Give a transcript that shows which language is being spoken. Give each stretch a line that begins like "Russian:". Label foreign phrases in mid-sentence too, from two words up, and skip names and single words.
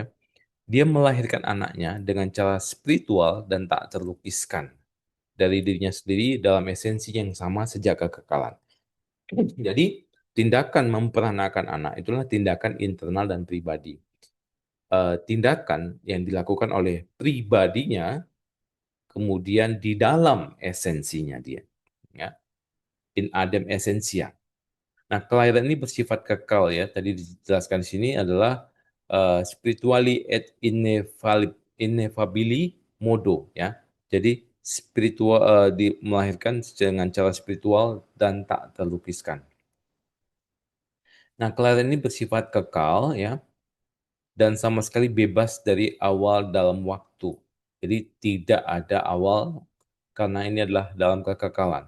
Indonesian: Dia melahirkan anaknya dengan cara spiritual dan tak terlukiskan dari dirinya sendiri dalam esensi yang sama sejak kekekalan. Jadi, tindakan memperanakan anak itulah tindakan internal dan pribadi. Tindakan yang dilakukan oleh pribadinya, kemudian di dalam esensinya dia. Ya.
Latin: In adem essentia.
Indonesian: Nah, kelahiran ini bersifat kekal ya. Tadi dijelaskan di sini adalah
Latin: spiritually et ineffabili modo
Indonesian: ya. Jadi spiritual melahirkan dengan cara spiritual dan tak terlukiskan. Nah, kelahiran ini bersifat kekal ya dan sama sekali bebas dari awal dalam waktu. Jadi tidak ada awal karena ini adalah dalam kekekalan.